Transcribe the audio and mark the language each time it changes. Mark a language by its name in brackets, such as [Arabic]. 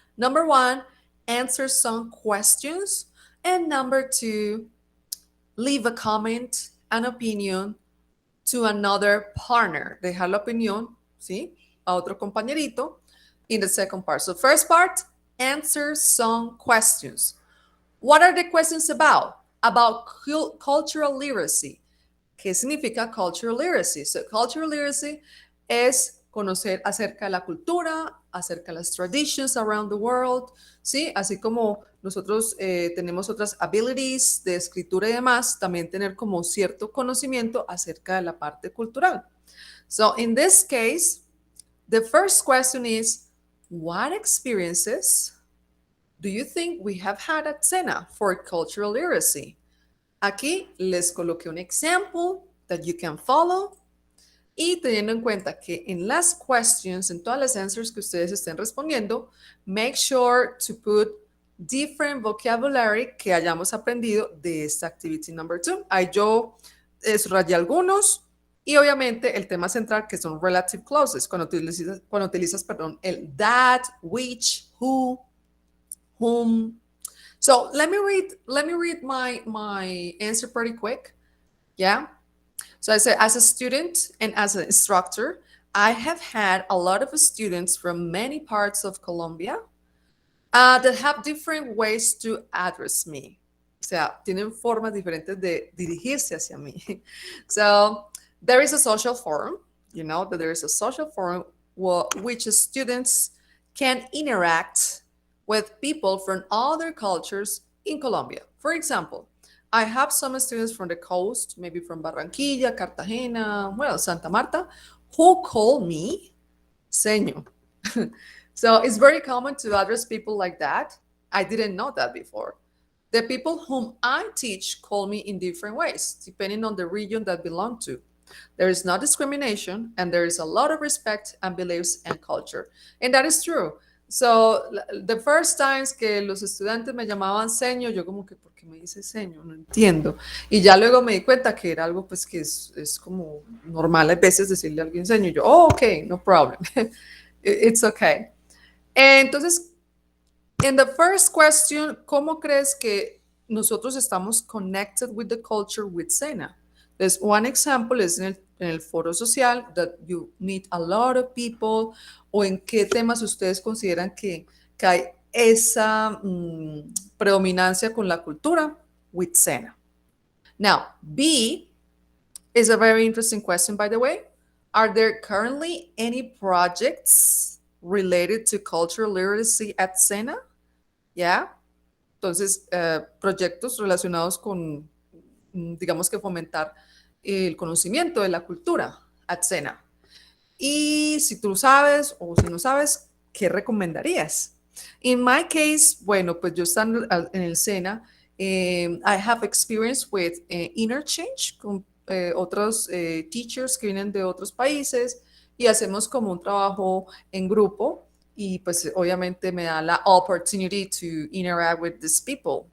[English] Number one, answer some questions. And number two, leave a comment, an opinion to another partner. [Spanish] Dejar la opinión, ¿sí? A otro compañerito [English] in the second part. So first part, answer some questions. What are the questions about? About cultural literacy. [Spanish] ¿Qué significa cultural literacy? So, cultural literacy es conocer acerca de la cultura, acerca de las [English] traditions around the world, [Spanish] ¿sí? Así como nosotros tenemos otras abilities de escritura y demás, también tener como cierto conocimiento acerca de la parte cultural. [English] So, in this case, the first question is, what experiences do you think we have had at SENA for cultural literacy? [Spanish] Aquí les coloqué un [English] example that you can follow [Spanish] y teniendo en cuenta que en las questions, en todas las answers que ustedes estén respondiendo, [English] make sure to put different vocabulary [Spanish] que hayamos aprendido de esta [English] activity number 2. [Spanish] Ahí yo subrayé algunos y obviamente el tema central que son relative clauses, cuando utilizas perdón, el that, which, who, whom. [English] So let me read my answer pretty quick. Yeah. So I said, as a student and as an instructor, I have had a lot of students from many parts of Colombia that have different ways to address me. [Spanish] O sea, tienen formas diferentes de dirigirse hacia mí. [English] So there is a social forum, you know, that there is a social forum which students can interact with people from other cultures in Colombia. For example, I have some students from the coast, maybe from Barranquilla, Cartagena, well, Santa Marta, who call me seño. So it's very common to address people like that. I didn't know that before. The people whom I teach call me in different ways, depending on the region that belong to. There is no discrimination, and there is a lot of respect and beliefs and culture. And that is true. So, the first times [Spanish] que los estudiantes me llamaban seño, yo como que, ¿por qué me dice seño? No entiendo. Y ya luego me di cuenta que era algo pues que es como normal a veces decirle a alguien seño. Y yo, [English] oh, ok, no problem. It's okay. Entonces, in the first question, [Spanish] ¿cómo crees que nosotros estamos [English] connected with the culture with Sena? There's one example is [Spanish] en el foro social [English] that you meet a lot of people, [Spanish] o en qué temas ustedes consideran que hay esa predominancia con la cultura with Sena. [English] Now, B is a very interesting question, by the way. Are there currently any projects related to cultural literacy at Sena? Yeah. [Spanish] Entonces, proyectos relacionados con, digamos que fomentar el conocimiento de la cultura at Sena. Y si tú sabes o si no sabes, ¿qué recomendarías? In my case, bueno, pues yo estando en el SENA, [English] I have experience with interchange [Spanish] con otros teachers que vienen de otros países y hacemos como un trabajo en grupo y pues obviamente me da la [English] opportunity to interact with these people.